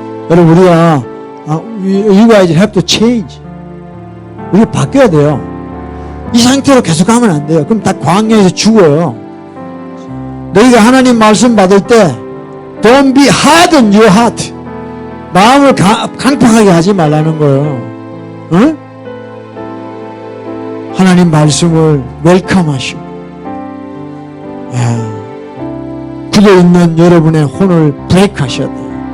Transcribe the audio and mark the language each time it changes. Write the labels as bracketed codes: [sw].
[ko] 여러분, 우리가 [en] you guys have to change. [ko] 우리가 바뀌어야 돼요. 이 상태로 계속 가면 안 돼요. 그럼 다 광야에서 죽어요. 너희가 하나님 말씀 받을 때 [en] Don't be hard on your heart. [ko] 마음을 강팍하게 하지 말라는 거예요. 응? 하나님 말씀을 웰컴하시고 굳어있는 여러분의 혼을 브레이크 하셔야 돼요.